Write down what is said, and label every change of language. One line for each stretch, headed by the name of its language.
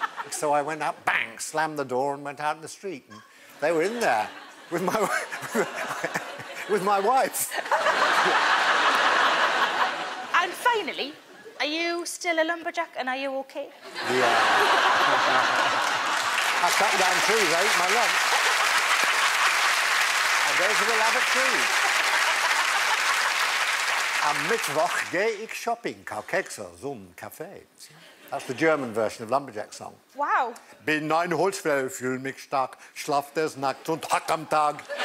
English: So I went out, bang, slammed the door and went out in the street. And they were in there with my, with my wife. And finally, are you still a lumberjack and are you OK? Yeah. I cut down trees, I eat my lunch. And those are the rabbit trees.
German: Am Mittwoch gehe ich shopping, kau Kekse, zum Kaffee.
English: That's the German version of Lumberjack song. Wow.
German: Bin ein Holzfäller, fühl mich stark, schlaf des Nachts und hack am Tag.